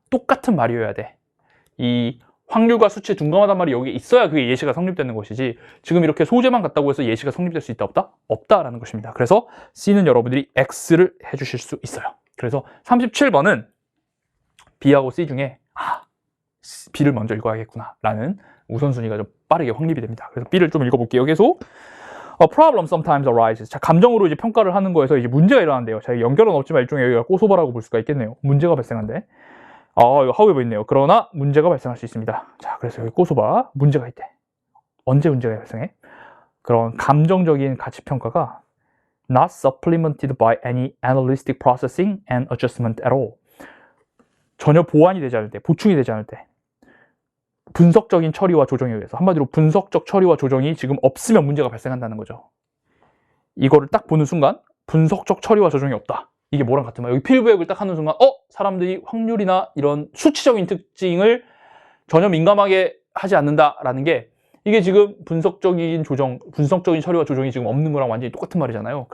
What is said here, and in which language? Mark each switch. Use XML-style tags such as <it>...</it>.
<ko>똑같은 말이어야 돼. 이 확률과 수치에 둔감하단 말이 여기 있어야 그게 예시가 성립되는 것이지 지금 이렇게 소재만 같다고 해서 예시가 성립될 수 있다 없다? 없다라는 것입니다. 그래서 C는 여러분들이 X를 해주실 수 있어요. 그래서 37번은 B하고 C 중에 B를 먼저 읽어야겠구나 라는 우선순위가 좀 빠르게 확립이 됩니다. 그래서 B를 좀 읽어볼게요. 계속</ko> <en>A problem sometimes arises.</en> <ko>자, 감정으로 이제 평가를 하는 거에서 이제 문제가 일어난대요. 자, 연결은 없지만 일종의 여기가 꼬소바라고 볼 수가 있겠네요. 문제가 발생한대. 이거</ko> <en>however</en> <ko>있네요. 그러나 문제가 발생할 수 있습니다. 자, 그래서 여기 꼬소바 문제가 있대. 언제 문제가 발생해? 그런 감정적인 가치 평가가</ko> <en>not supplemented by any analytic processing and adjustment at all.</en> <ko>전혀 보완이 되지 않을 때, 보충이 되지 않을 때 분석적인 처리와 조정에 의해서 한마디로 분석적 처리와 조정이 지금 없으면 문제가 발생한다는 거죠. 이거를 딱 보는 순간 분석적 처리와 조정이 없다. 이게 뭐랑 같은 말? 여기 필부액을 딱 하는 순간 사람들이 확률이나 이런 수치적인 특징을 전혀 민감하게 하지 않는다라는 게 이게 지금 분석적인 처리와 조정이 지금 없는 거랑 완전히 똑같은 말이잖아요.</ko>